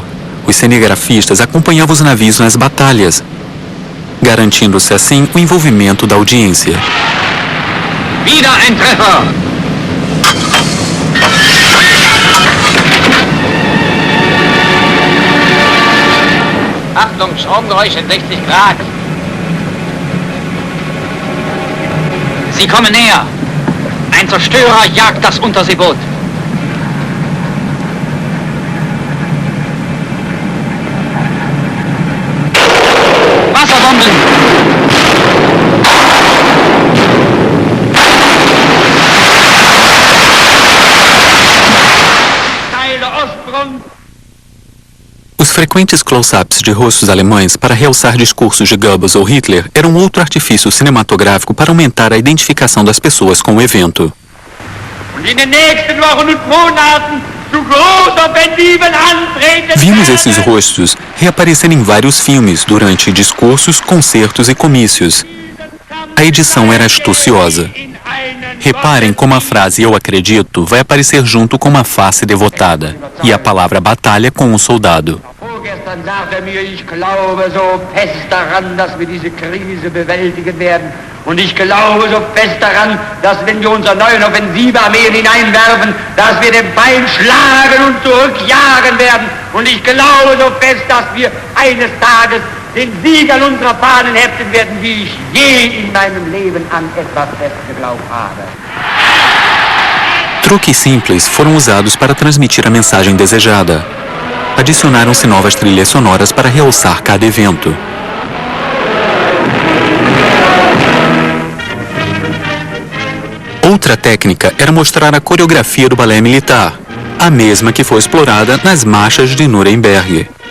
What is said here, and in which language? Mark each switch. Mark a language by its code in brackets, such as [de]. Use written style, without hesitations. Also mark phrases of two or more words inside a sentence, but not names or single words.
[pt] Os cinegrafistas acompanhavam os navios nas batalhas, garantindo-se assim o envolvimento da audiência. [de] Wieder ein Treffer! Achtung, Stromgeräusch in 60 Grad. Sie kommen näher. Ein Zerstörer jagt das Unterseeboot. Wasserbomben! Teil der Ostfront! [pt] Os frequentes close-ups de rostos alemães para realçar discursos de Goebbels ou Hitler eram outro artifício cinematográfico para aumentar a identificação das pessoas com o evento. Vimos esses rostos reaparecer em vários filmes durante discursos, concertos e comícios. A edição era astuciosa. Reparem como a frase "eu acredito" vai aparecer junto com uma face devotada, e a palavra batalha com um soldado. [de] Vorgestern sagte mir, ich glaube so fest daran, dass wir diese Krise bewältigen werden. Und ich glaube so fest daran, dass wenn wir unsere neuen Offensivarmeen hineinwerfen, dass wir den Feind schlagen und zurückjagen werden. Und ich glaube so fest, dass wir eines Tages den Sieg an unserer Fahnen heften werden, wie ich je in meinem Leben an etwas fest geglaubt habe. [pt] Truques simples foram usados para transmitir a mensagem desejada. Adicionaram-se novas trilhas sonoras para realçar cada evento. Outra técnica era mostrar a coreografia do balé militar, a mesma que foi explorada nas marchas de Nuremberg.